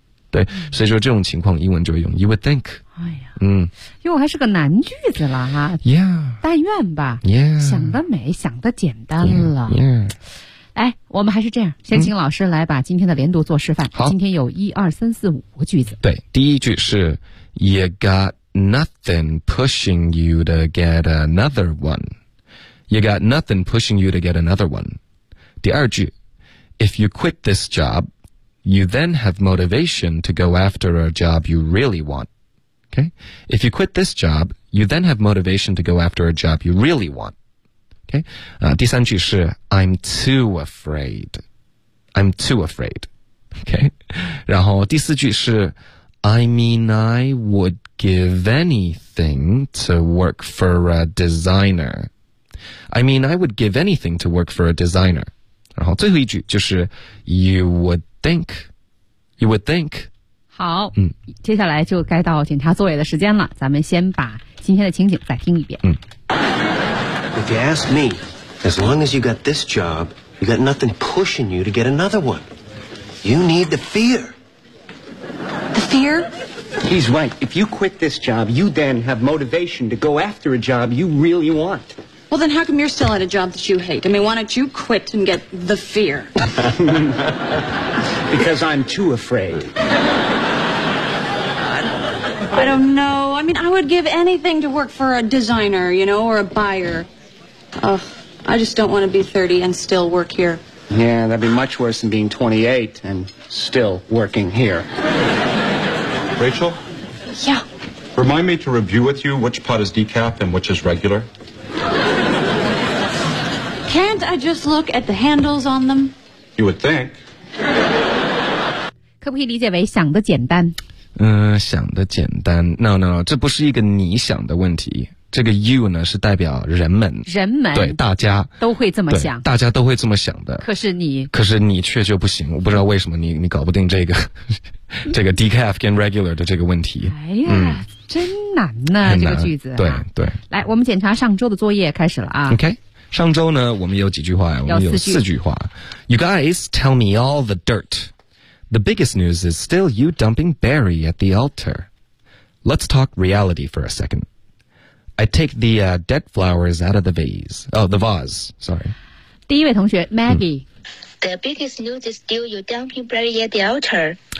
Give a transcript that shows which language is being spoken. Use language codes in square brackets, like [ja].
[zh] 对，所以说这种情况英文就会用 [en] you would think。 [zh] 哎呀，因为我还是个难句子了哈。 [en] Yeah, [zh] 但愿吧。 [en] Yeah, [zh] 想得美，想得简单了。 [en] Yeah, yeah. [zh] 哎，我们还是这样，先请老师来把今天的连读做示范。好，今天有一二三四五个句子。对，第一句是 [en] You got nothing pushing you to get another one. You got nothing pushing you to get another one. [zh] 第二句 [en] If you quit this job,You then have motivation to go after a job you really want. Okay? If you quit this job, you then have motivation to go after a job you really want. Okay? [zh] 第三句是 [en] I'm too afraid. Okay? [zh] 然后第四句是 [en] I mean, I would give anything to work for a designer. I mean, I would give anything to work for a designer. [zh] 然后最后一句就是 [en] You would think. [zh] 好，接下来就该到检查座位的时间了，咱们先把今天的情景再听一遍。 [en] If you ask me, as long as you got this job, you got nothing pushing you to get another one. You need the fear. The fear? He's right. If you quit this job, you then have motivation to go after a job you really want. Well, then how come you're still at a job that you hate? I mean, why don't you quit and get the fear? Because I'm too afraid. I don't know. I mean, I would give anything to work for a designer, you know, or a buyer. Ugh, I just don't want to be 30 and still work here. Yeah, that'd be much worse than being 28 and still working here. Rachel? Yeah? Remind me to review with you which pot is decaf and which is regular. Can't I just look at the handles on them? You would think. [zh] 可不可以理解为想的简单？想的简单。 No, 这不是一个你想的问题。这个 you 呢是代表人们。人们。对，大家。都会这么想。大家都会这么想的。可是你却就不行。我不知道为什么你搞不定这个这个 decaf 跟 regular 的这个问题。哎呀，真难呢，这个句子。对对。来，我们检查上周的作业开始了啊。 [en] OK。 [zh] 上周呢我们有几句话，我们有四句话。 [en] You guys tell me all the dirt. The biggest news is still you dumping Barry at the altar. Let's talk reality for a second. I take the dead flowers out of the vase. Oh, the vase, sorry. [zh] 第一位同学 Maggie. [en] The biggest news is still you dumping Barry at the altar.